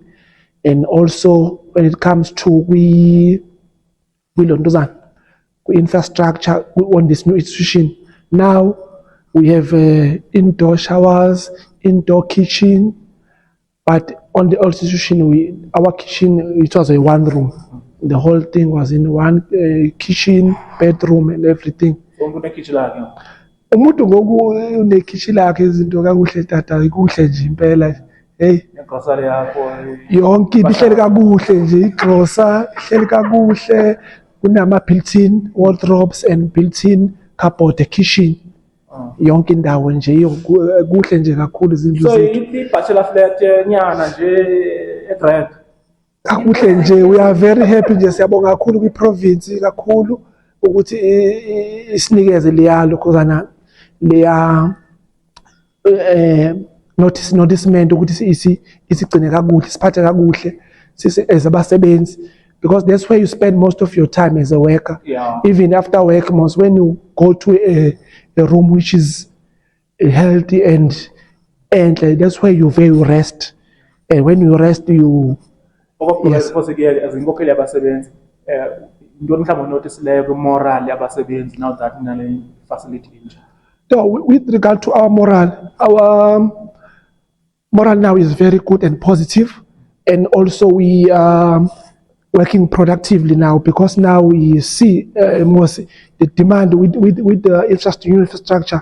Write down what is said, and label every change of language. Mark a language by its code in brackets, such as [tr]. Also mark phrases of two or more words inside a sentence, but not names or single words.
[en] And also when it comes to infrastructure on this new institution, now we have indoor showers, indoor kitchen, but on the old institution, our kitchen, it was a one room. The whole thing was in one kitchen, bedroom and everything. [xh] Umuntu ngoku unekitchen lakhe izinto kakuhle tata ikuhle nje impela. Hey, grocery yakho yonke ihleli kakuhle nje, igrocer ihleli kakuhle, kunama [en] built-in wardrobes and built-in cupboard, kitchen. [xh] Yonke indawo nje kuhle nje kakhulu izindlu zethu. So i- [en] bachelor flat [xh] nyana nje e-Brand. Kakuhle nje, [en] we are very happy [xh] nje, siyabonga kakhulu kwi-province kakhulu ukuthi isinikeze lokhuzana leya noticement ukuthi isigcine kakuhle, siphathe kakuhle as abasebenzi, [en] because that's where you spend most of your time as a worker. Yeah. Even after work, most when you go to a room which is healthy and that's where you rest, and when you rest you Yes. [xh] Azinkokheli yabasebenzi ntoni mhlawumbe onotisileyo kwi-moral yabasebenzi now that nale facility inje? [en] So with regard to our moral now is very good and positive, and also we are working productively now, because now we see most the demand with the infrastructure.